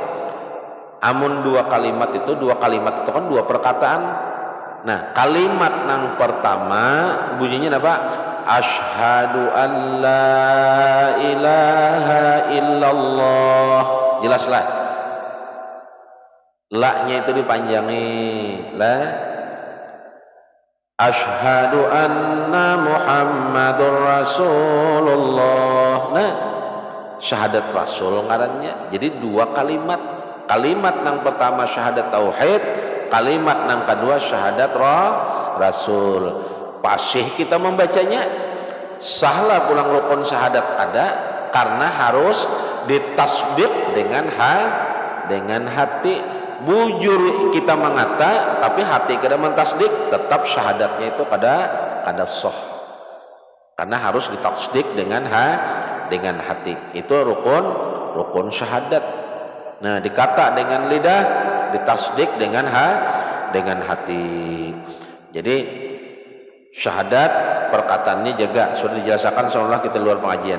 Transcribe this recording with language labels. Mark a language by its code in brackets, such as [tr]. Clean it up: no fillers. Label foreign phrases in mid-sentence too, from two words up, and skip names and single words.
[bjn] Amun 2 kalimat itu kan 2 perkataan. Nah, kalimat nang pertama bunyinya apa? [ar] أشهد أن لا إله إلا الله. [bjn] Jelaslah. La-nya itu dipanjangi. [ar] لا أشهد أن محمد رسول الله. [bjn] Nah, syahadat Rasul ngarannya. Jadi 2 kalimat. Kalimat nang pertama syahadat tauhid, kalimat nang kedua syahadat Rasul. Pasih kita membacanya. Sahlah pulang rukun syahadat ada karena harus ditasbih dengan hati. Bujur kita mengata tapi hati kada mentasdik, tetap syahadatnya itu kada sah. Karena harus ditasdik dengan hati. Itu rukun syahadat. Nah, dikata dengan lidah, ditasdik dengan hati. Jadi syahadat perkataannya jaga, sudah dijelaskan seolah kita luar pengajian.